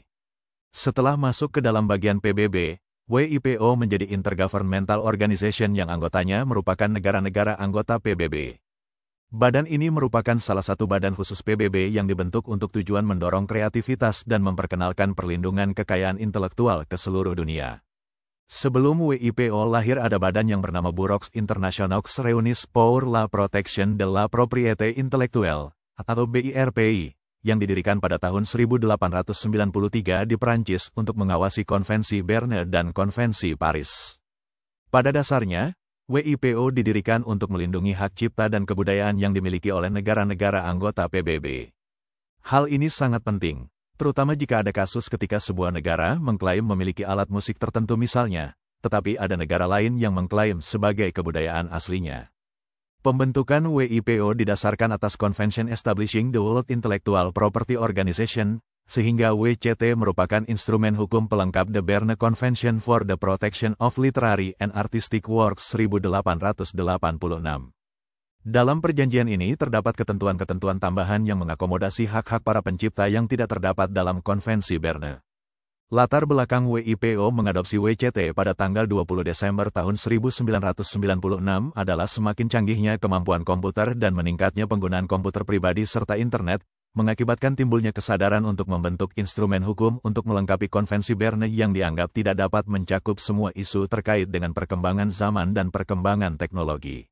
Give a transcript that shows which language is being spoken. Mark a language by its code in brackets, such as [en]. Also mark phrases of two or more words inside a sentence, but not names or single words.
[id] Setelah masuk ke dalam bagian PBB, WIPO menjadi [en] Intergovernmental Organization [id] yang anggotanya merupakan negara-negara anggota PBB. Badan ini merupakan salah satu badan khusus PBB yang dibentuk untuk tujuan mendorong kreativitas dan memperkenalkan perlindungan kekayaan intelektual ke seluruh dunia. Sebelum WIPO lahir ada badan yang bernama Bureaux Internationaux Réunis pour la Protection de la Propriété Intellectuelle, atau BIRPI, yang didirikan pada tahun 1893 di Prancis untuk mengawasi Konvensi Berne dan Konvensi Paris. Pada dasarnya, WIPO didirikan untuk melindungi hak cipta dan kebudayaan yang dimiliki oleh negara-negara anggota PBB. Hal ini sangat penting, terutama jika ada kasus ketika sebuah negara mengklaim memiliki alat musik tertentu misalnya, tetapi ada negara lain yang mengklaim sebagai kebudayaan aslinya. Pembentukan WIPO didasarkan atas Convention Establishing the World Intellectual Property Organization, sehingga WCT merupakan instrumen hukum pelengkap The Berne Convention for the Protection of Literary and Artistic Works 1886. Dalam perjanjian ini terdapat ketentuan-ketentuan tambahan yang mengakomodasi hak-hak para pencipta yang tidak terdapat dalam Konvensi Berne. Latar belakang WIPO mengadopsi WCT pada tanggal 20 Desember tahun 1996 adalah semakin canggihnya kemampuan komputer dan meningkatnya penggunaan komputer pribadi serta internet, mengakibatkan timbulnya kesadaran untuk membentuk instrumen hukum untuk melengkapi Konvensi Berne yang dianggap tidak dapat mencakup semua isu terkait dengan perkembangan zaman dan perkembangan teknologi.